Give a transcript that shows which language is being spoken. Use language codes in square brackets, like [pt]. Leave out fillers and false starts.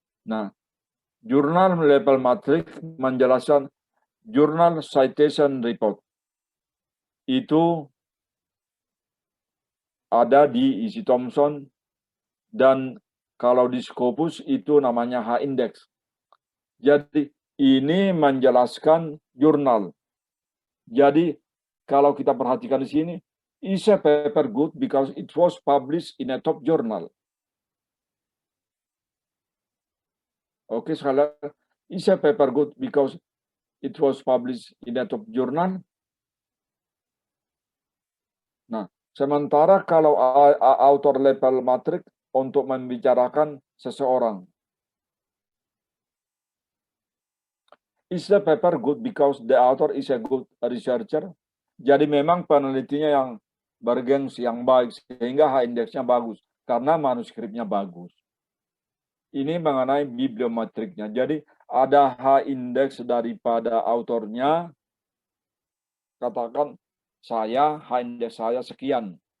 [id] Nah, jurnal level matrix menjelaskan Journal Citation Report. Itu ada di Easy Thompson, dan kalau di Scopus itu namanya H-Index. Jadi ini menjelaskan jurnal. Jadi kalau kita perhatikan di sini, [en] is a paper good because it was published in a top journal? [id] Oke, sekali lagi, [en] is a paper good because it was published in a top journal? [id] Nah, sementara kalau author level matrix untuk membicarakan seseorang. [en] Is the paper good because the author is a good researcher? [id] Jadi memang penelitinya yang bergengsi, yang baik, sehingga H-indexnya bagus, karena manuskripnya bagus. Ini mengenai bibliometriknya. Jadi ada H-index daripada autornya, katakan H-index saya sekian.